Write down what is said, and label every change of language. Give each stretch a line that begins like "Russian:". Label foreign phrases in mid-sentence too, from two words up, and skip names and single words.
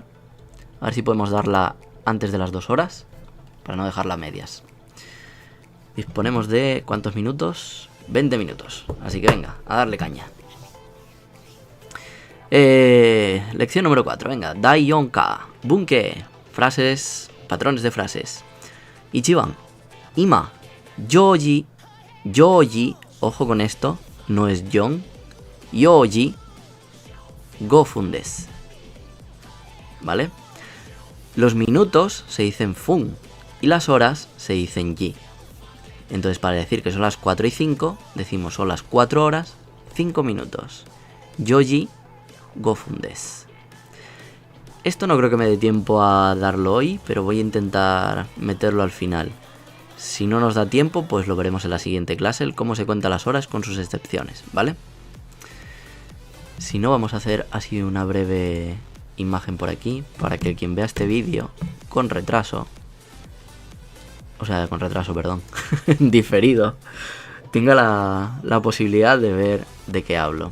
Spanish: A ver si podemos darla antes de las 2 horas, para no dejarla a medias. Disponemos de, ¿cuántos minutos? 20 minutos. Así que venga, a darle caña. Lección número 4, venga.
Japanese: 第四課、文型.
Spanish: Frases, patrones de frases.
Japanese: 一番、今、四時、四時.
Spanish: Ojo con esto, no es yon.
Japanese: 四時、五分です.
Spanish: ¿Vale? Los minutos se dicen fun y las horas se dicen yi. Entonces, para decir que son las 4 y 5, decimos son las 4 horas, 5 minutos.
Japanese: 四時、五分です.
Spanish: Esto no creo que me dé tiempo a darlo hoy, pero voy a intentar meterlo al final. Si no nos da tiempo, pues lo veremos en la siguiente clase, el cómo se cuentan las horas con sus excepciones, ¿vale? Si no, vamos a hacer así una breve imagen por aquí, para que quien vea este vídeo con retraso o sea, con retraso, perdón, diferido, tenga la posibilidad de ver de qué hablo.